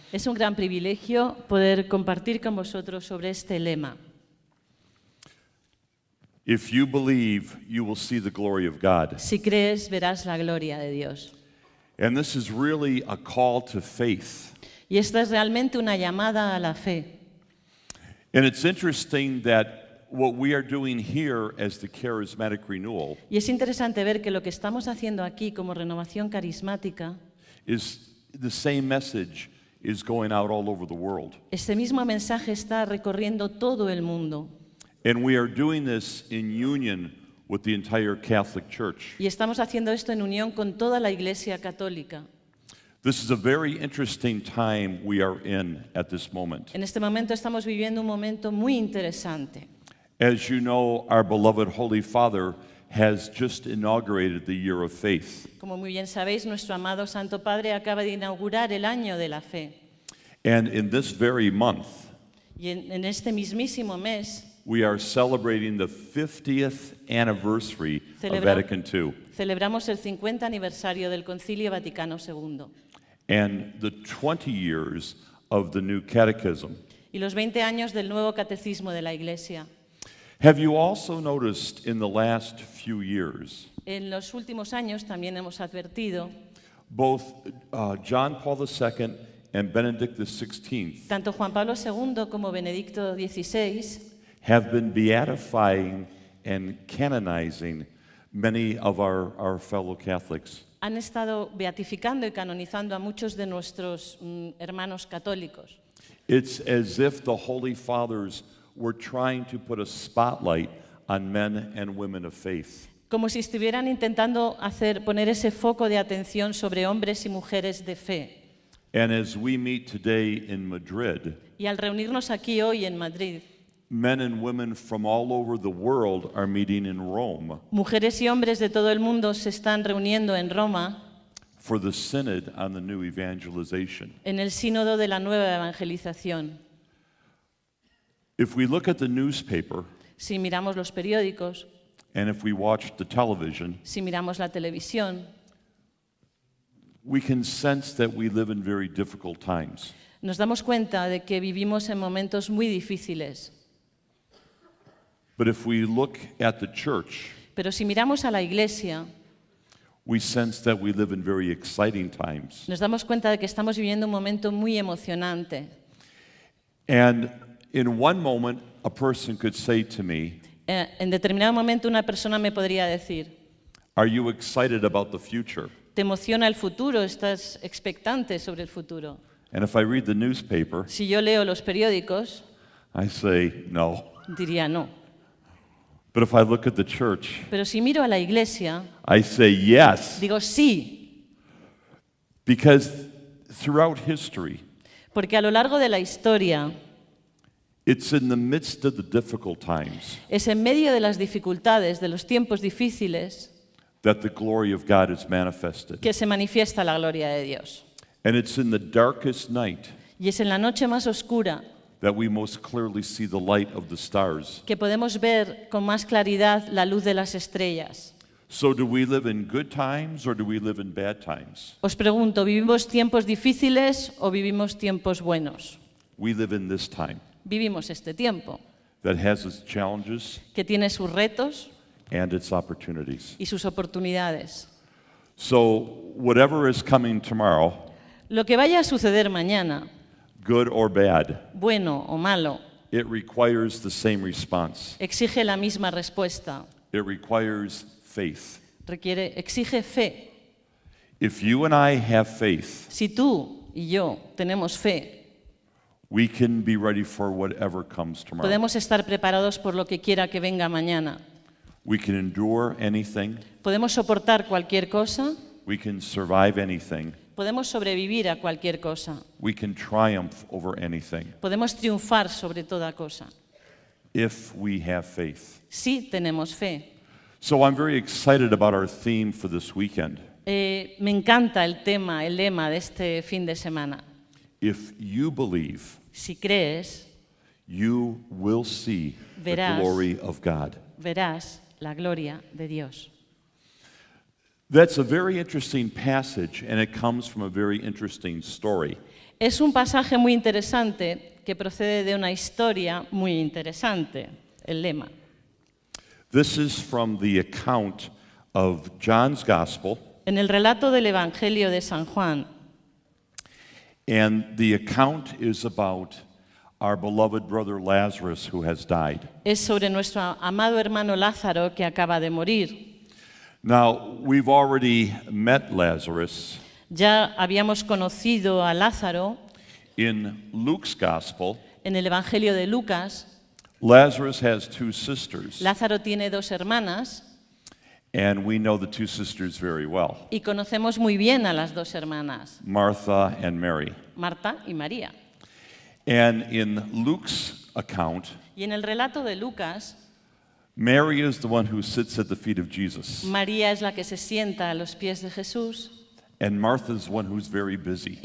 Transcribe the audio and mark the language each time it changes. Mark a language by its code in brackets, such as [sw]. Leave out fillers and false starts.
[es] Es un gran privilegio poder compartir con vosotros sobre este lema. [en] If you believe, you will see the glory of God. [es] Si crees, verás la gloria de Dios. [en] And this is really a call to faith. [es] Y esta es realmente una llamada a la fe. [en] And it's interesting that what we are doing here as the charismatic renewal [es] Y es interesante ver que lo que estamos haciendo aquí como renovación carismática, [en] is the same message is going out all over the world. [es] este mismo mensaje está recorriendo todo el mundo. [en] And we are doing this in union with the entire Catholic Church. [es] Y estamos haciendo esto en unión con toda la Iglesia Católica. [en] This is a very interesting time we are in at this moment. [es] En este momento estamos viviendo un momento muy interesante. [en] As you know, our beloved Holy Father has just inaugurated the year of faith. [es] Como muy bien sabéis, nuestro amado Santo Padre acaba de inaugurar el año de la fe. [en] And in this very month, [es] Y en este mismísimo mes [en] we are celebrating the 50th anniversary of [es] Celebra- [en] Vatican II [es] celebramos el 50 aniversario del Concilio Vaticano II [en] and the 20 years of the new catechism. [es] y los 20 años del nuevo catecismo de la Iglesia. [en] Have you also noticed in the last few years, [es] En los últimos años también hemos advertido, [en] both John Paul II and Benedict XVI [es] tanto Juan Pablo II como Benedicto XVI [en] have been beatifying and canonizing many of our fellow Catholics. [es] han estado beatificando y canonizando a muchos de nuestros hermanos católicos. [en] It's as if the Holy Fathers were trying to put a spotlight on men and women of faith. [es] Como si estuvieran intentando poner ese foco de atención sobre hombres y mujeres de fe. [en] And as we meet today in Madrid, [es] Y al reunirnos aquí hoy en Madrid, [en] men and women from all over the world are meeting in Rome [es] mujeres y hombres de todo el mundo se están reuniendo en Roma [en] for the Synod on the New Evangelization. [es] en el sínodo de la nueva evangelización. [en] If we look at the newspaper [es] Si miramos los periódicos, [en] and if we watch the television, [es] si miramos la televisión, [en] we can sense that we live in very difficult times. [es] nos damos cuenta de que vivimos en momentos muy difíciles. [en] But if we look at the church, [es] Pero si miramos a la Iglesia, [en] we sense that we live in very exciting times. [es] nos damos cuenta de que estamos viviendo un momento muy emocionante. [en] And in one moment, a person could say to me, [es] En determinado momento una persona me podría decir, [en] "Are you excited about the future?" [es] ¿te emociona el futuro? ¿Estás expectante sobre el futuro? [en] And if I read the newspaper, [es] Si yo leo los periódicos, [en] I say no. [es] diría no. [en] But if I look at the church, [es] Pero si miro a la iglesia, [en] I say yes. [es] digo sí, [en] Because throughout history, [es] porque a lo largo de la historia [en] it's in the midst of the difficult times [es] es en medio de las dificultades, de los tiempos difíciles, [en] that the glory of God is manifested. [es] que se manifiesta la gloria de Dios. [en] And it's in the darkest night [es] Y es en la noche más oscura [en] that we most clearly see the light of the stars. [es] que podemos ver con más claridad la luz de las estrellas. [en] So do we live in good times or do we live in bad times? [es] Os pregunto, ¿vivimos tiempos difíciles o vivimos tiempos buenos? [en] We live in this time [es] Vivimos este tiempo, [en] that has its challenges [es] que tiene sus retos [en] and its opportunities. [es] y sus oportunidades. [en] So whatever is coming tomorrow, [es] Lo que vaya a suceder mañana, [en] good or bad, [es] bueno o malo, [en] it requires the same response. [es] exige la misma respuesta. [en] It requires faith. [es] Exige fe. [en] If you and I have faith, [es] Si tú y yo tenemos fe, [en] we can be ready for whatever comes tomorrow. [es] podemos estar preparados por lo que quiera que venga mañana. [en] We can endure anything. [es] Podemos soportar cualquier cosa, [en] We can survive anything. [es] podemos sobrevivir a cualquier cosa, [en] We can triumph over anything [es] podemos triunfar sobre toda cosa, [en] if we have faith. [es] si tenemos fe. [en] So I'm very excited about our theme for this weekend. [es] Me encanta el lema de este fin de semana. [en] If you believe, [es] Si crees, [en] you will see the [es] Verás. [en] glory of God. [es] verás la gloria de Dios. [en] That's a very interesting passage, and it comes from a very interesting story. [es] Es un pasaje muy interesante que procede de una historia muy interesante, el lema. [en] This is from the account of John's Gospel, [es] En el relato del Evangelio de San Juan, [en] and the account is about our beloved brother Lazarus who has died. [es] es sobre nuestro amado hermano Lázaro que acaba de morir. [en] Now, we've already met Lazarus [es] Ya habíamos conocido a Lázaro [en] in Luke's Gospel. [es] en el Evangelio de Lucas. [en] Lazarus has two sisters, [es] Lázaro tiene dos hermanas [en] and we know the two sisters very well, [es] y conocemos muy bien a las dos hermanas, [en] Martha and Mary. [es] Marta y María. [en] And in Luke's account, [es] Y en el relato de Lucas, [en] Mary is the one who sits at the feet of Jesus, [es] María es la que se sienta a los pies de Jesús [en] and Martha is the one who's very busy.